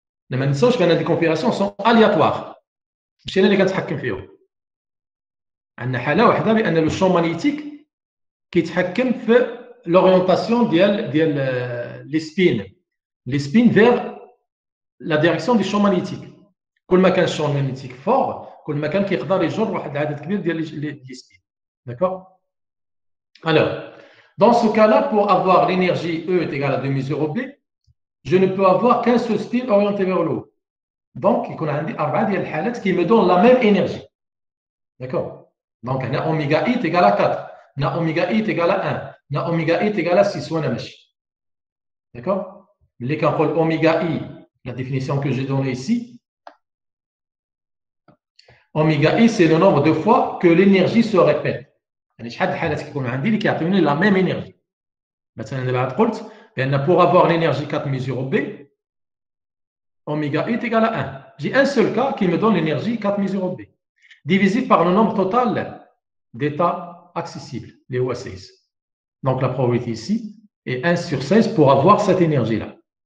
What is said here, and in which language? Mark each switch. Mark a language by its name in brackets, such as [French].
[French] Les configurations sont aléatoires. [Arabic] مش انا اللي كنتحكم فيهم. عندنا حاله واحده بان لو [French] champ magnétique [Arabic] كيتحكم في [French] l'orientation [Arabic] ديال [French] les spins vers la direction du champ magnétique. [Arabic] كل ما كان الشامp [French] magnétique fort, [Arabic] كل ما كان كيقدر يجر واحد العدد كبير ديال les spins. [French] D'accord? Alors, dans ce cas-là, pour avoir l'énergie E est égale à 2 mesures B, je ne peux avoir qu'un seul spin orienté vers le haut. Donc, il y a 4 حالات qui me donnent la même énergie. D'accord? Donc, on a oméga I est égal à 4, on a oméga I est égal à 1, on a oméga I est égal à 6. D'accord? Mais quand on oméga I, la définition que j'ai donnée ici, oméga I, c'est le nombre de fois que l'énergie se répète. [Arabic] يعني شحال د الحالات كيكونوا عندي اللي كيعطيوني [French] la même énergie. [Arabic] مثلا دابا قلت بان [French] pour avoir l'énergie 4 mesures B, oméga I est égal à 1. J'ai un seul cas qui me donne l'énergie 4 mesures B, divisé par le nombre total d'états accessibles, les OA16. Donc la probabilité ici est 1 sur 16 pour avoir cette énergie-là.